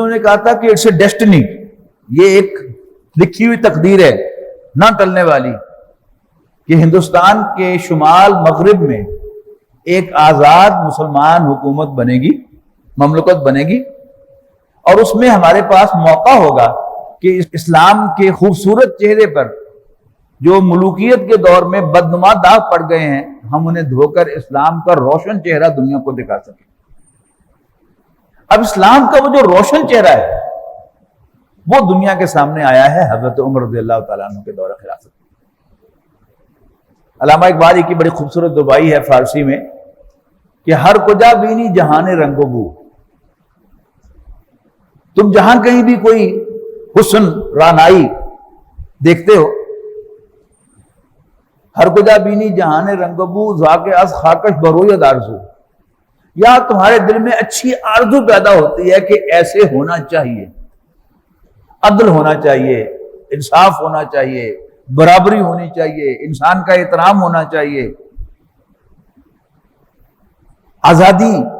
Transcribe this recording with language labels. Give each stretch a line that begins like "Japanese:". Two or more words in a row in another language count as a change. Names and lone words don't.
Urdu: انہوں نے کہا تھا کہ
English: it's a destiny,
Urdu: یہ ایک لکھی ہوئی تقدیر ہے نہ ٹلنے والی، کہ ہندوستان کے شمال مغرب میں ایک آزاد مسلمان حکومت بنے گی، مملکت بنے گی، اور اس میں ہمارے پاس موقع ہوگا کہ اسلام کے خوبصورت چہرے پر جو ملوکیت کے دور میں بدنما داغ پڑ گئے ہیں، ہم انہیں دھو کر اسلام کا روشن چہرہ دنیا کو دکھا سکیں۔ اب اسلام کا وہ جو روشن چہرہ ہے وہ دنیا کے سامنے آیا ہے حضرت عمر رضی اللہ تعالیٰ عنہ کے دور خلافت۔ علامہ اقبال کی بڑی خوبصورت دعائی ہے فارسی میں کہ
Persian: ہر کجا بینی جہان رنگ و بو،
Urdu: تم جہاں کہیں بھی کوئی حسن رانائی دیکھتے ہو،
Persian: ہر کجا بینی جہان رنگ و بو ذاک از خاکش بروید آرزو،
Urdu: یا تمہارے دل میں اچھی آرزو پیدا ہوتی ہے کہ ایسے ہونا چاہیے، عدل ہونا چاہیے، انصاف ہونا چاہیے، برابری ہونی چاہیے، انسان کا احترام ہونا چاہیے، آزادی۔